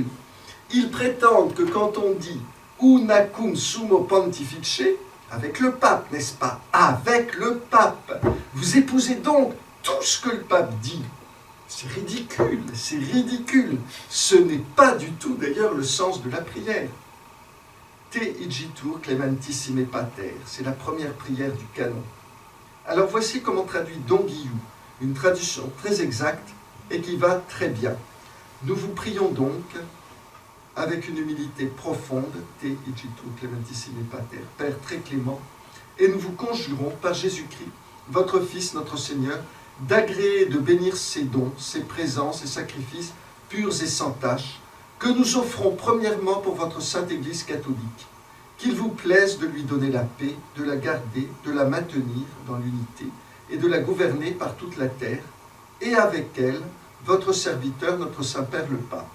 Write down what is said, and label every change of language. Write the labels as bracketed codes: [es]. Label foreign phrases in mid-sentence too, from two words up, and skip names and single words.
[fr] Ils prétendent que quand on dit [la] unacum sumo pontifice, [fr] avec le pape, n'est-ce pas? Avec le pape. Vous épousez donc tout ce que le pape dit. C'est ridicule, c'est ridicule. Ce n'est pas du tout d'ailleurs le sens de la prière. [la] Te igitur clementissime pater, [fr] c'est la première prière du canon. Alors voici comment traduit Don Guillou, une traduction très exacte et qui va très bien. Nous vous prions donc avec une humilité profonde, [la] Te igitur clementissime pater, [fr] Père très clément, et nous vous conjurons par Jésus-Christ, votre Fils, notre Seigneur, d'agréer et de bénir ses dons, ses présences et sacrifices purs et sans tache, que nous offrons premièrement pour votre Sainte Église catholique, qu'il vous plaise de lui donner la paix, de la garder, de la maintenir dans l'unité et de la gouverner par toute la terre, et avec elle, votre serviteur, notre Saint-Père le Pape.